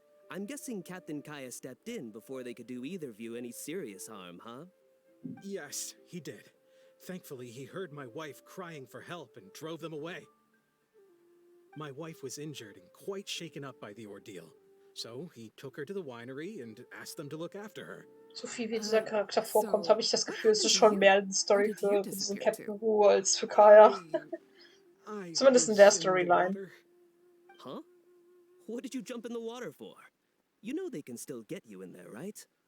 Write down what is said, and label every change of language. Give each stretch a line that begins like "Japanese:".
English: I'm guessing Captain Kaeya stepped in before they could do either of you any serious harm, huh? Yes, he did. Thankfully, he heard my wife crying for help and drove them away. My wife was injured and quite shaken up by the ordeal, so he took her to the winery and asked them to look after her.
German: So viel wie dieser Charakter vorkommt, habe ich das Gefühl, es ist schon mehr eine Story für diesen Captain Wu als für Kaeya. Zumindest in der Storyline. Huh?
English: What did you jump in the water for? You know they can still get you in there, right?